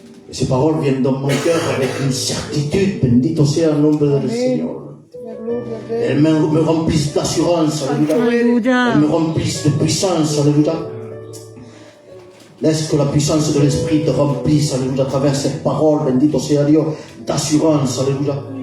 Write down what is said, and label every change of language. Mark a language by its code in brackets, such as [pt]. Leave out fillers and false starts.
[fr] Et ces paroles viennent dans mon cœur avec une certitude. [es] Bendito sea el nombre del Señor. [fr] Elles me remplissent d'assurance. Alléluia. Elles me remplissent de puissance. Alléluia. Laisse que la puissance de l'Esprit te remplisse, alléluia, à travers cette parole, bendito sea Dieu, d'assurance, alléluia.